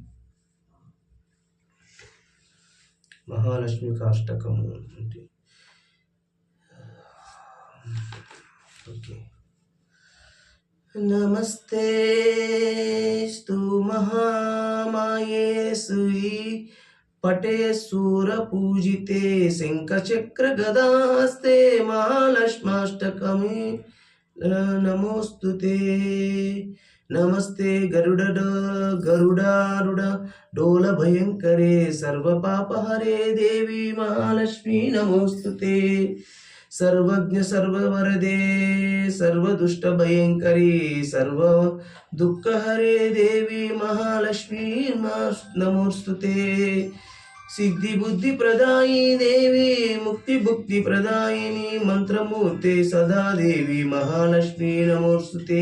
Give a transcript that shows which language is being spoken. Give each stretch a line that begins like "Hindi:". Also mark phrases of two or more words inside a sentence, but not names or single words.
Telugu: మహాలక్ష్మి కాష్టకము అంటే
Sanskrit: నమస్తే స్తు మహామాయే శ్రీ పటే సూర పూజితే శంఖచక్ర గదాస్తే మహాలక్ష్మాష్టకమే నమోస్తుతే. నమస్తే గరుడారుడ డోల భయంకరే సర్వ పాపహరే దేవి మహాలక్ష్మి నమోస్తుతే. सर्वज्ञ सर्ववरदे सर्वदुष्टभयङ्करी सर्व दुःखहरे देवी महालक्ष्मी नमोस्तुते। सिद्धि बुद्धि प्रदायी देवी मुक्ति भुक्ति प्रदायिनी मंत्रमूर्ते सदा देवी महालक्ष्मी नमोस्तुते।